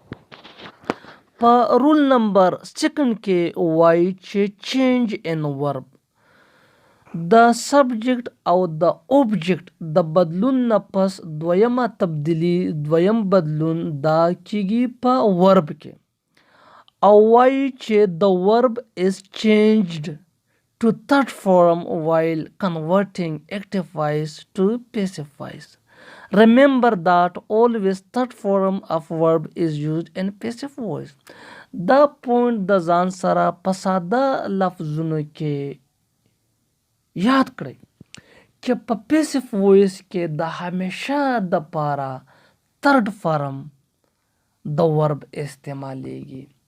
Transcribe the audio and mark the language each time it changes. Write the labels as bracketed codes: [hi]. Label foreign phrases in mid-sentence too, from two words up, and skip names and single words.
[ps] په [en] rule number second [ps] کې وایي چې [en] change in verb [ps] د سبجیکټ او د اوبجیکټ د بدلون نه پس دویمه تبدیلی دویم بدلون دا کیږي په ورب کې، او وایي چې د ورب [en] is changed to third form while converting active voice to passive voice. Remember that always third form of verb is used in passive voice. [ps] دا پوینټ د ځان سره په ساده لفظونو کې یاد کړئ چې په [en] passive voice [ps] کې د همیشه د پاره [en] third form [ps] د ورب استعمالیږي.